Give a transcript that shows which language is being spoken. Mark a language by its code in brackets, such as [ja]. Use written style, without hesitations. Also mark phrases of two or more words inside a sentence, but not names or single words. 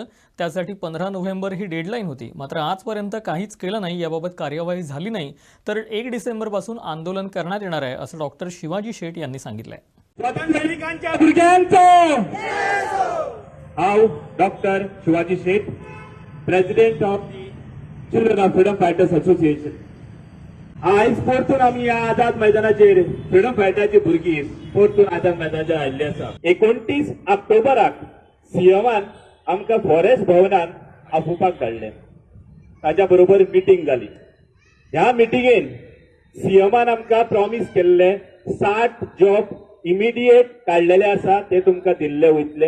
[mr] त्यासाठी 15 नोव्हेंबर ही डेडलाईन होती. मात्र आजपर्यंत काहीच केलं नाही. याबाबत कार्यवाही झाली नाही तर 1 डिसेंबरपासून आंदोलन करण्यात येणार आहे असं डॉक्टर शिवाजी शेठ यांनी सांगितलंय. [kok] स्वातंत्र्य सैनिकांच्या भुरग्यांचं हाव डॉक्टर शिवाजी शेठ, [en] President of Children of Freedom Fighters Association. [kok] आयज परतून आमी ह्या आझाद मैदानाचेर फ्रीडम फायटराची भुरगीं परतून आझाद मैदानाचेर आयिल्ली आसा. 29 ऑक्टोबराक सीएमान आमकां फॉरेस्ट भवनान आपोवपाक धाडले. ताच्या बरोबर मिटींग जाली. ह्या मिटींगेन सीएमान आमकां प्रॉमिस केल्ले 60 जॉब इमिडिएट काडलेले आसा ते तुमकां दिल्ले वयतले.